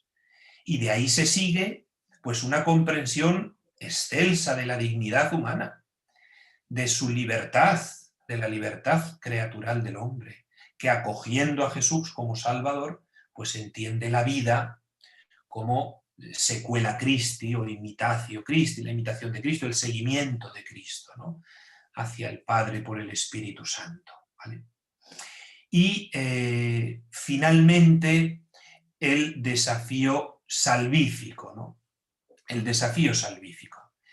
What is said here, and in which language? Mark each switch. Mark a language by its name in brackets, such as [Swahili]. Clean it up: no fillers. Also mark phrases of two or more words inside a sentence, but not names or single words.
[Spanish] Y de ahí se sigue, pues, una comprensión excelsa de la dignidad humana, de su libertad, de la libertad creatural del hombre, que acogiendo a Jesús como Salvador, pues entiende la vida como [Latin] sequela Christi [Spanish] o [Latin] imitatio Christi, [Spanish] la imitación de Cristo, el seguimiento de Cristo, ¿no?, hacia el Padre por el Espíritu Santo, ¿vale? Y finalmente el desafío salvífico, ¿no? El desafío salvífico.